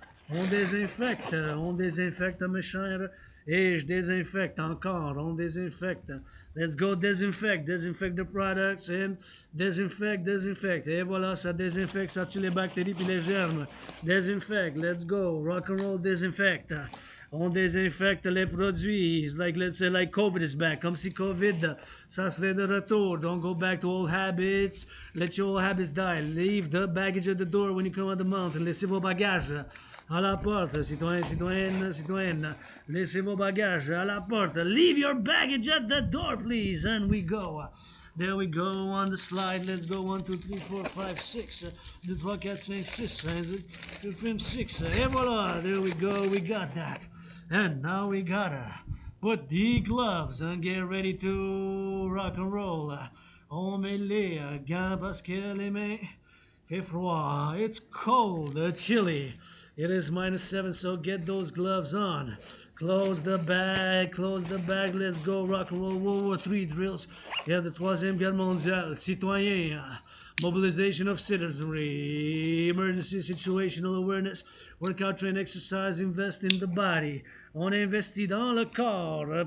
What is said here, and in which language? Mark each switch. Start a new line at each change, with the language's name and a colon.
French: On désinfecte, mes chers. Et je désinfecte encore. On désinfecte.
English: Let's go disinfect the products and disinfect.
French: Et voilà, ça désinfecte, ça tue les bactéries puis les germes.
English: Desinfect, let's go. Rock&Roll disinfect.
French: On désinfecte les produits.
English: Like, let's say, like COVID is back.
French: Comme si COVID, ça serait de retour.
English: Don't go back to old habits. Let your old habits die. Leave the baggage at the door when you come out the mountain.
French: Laissez vos bagages à la porte. Citoyenne. Laissez vos bagages à la porte.
English: Leave your baggage at the door, please. And we go. There we go on the slide. Let's go 1, 2, 3, 4, 5, 6. 2, 3, 4, 5, 6. 2, 3, 6. Et voilà. There we go. We got that. And now we gotta put the gloves and get ready to rock and roll.
French: On met les gants parce que les mains fait froid.
English: It's cold, chilly. It is -7, so get those gloves on. Close the bag. Let's go rock and roll. World War III drills. Yeah, the
French: Troisième Guerre mondiale. Citoyen.
English: Mobilization of citizenry, emergency situational awareness, workout, train, exercise, invest in the body.
French: On investit dans le corps.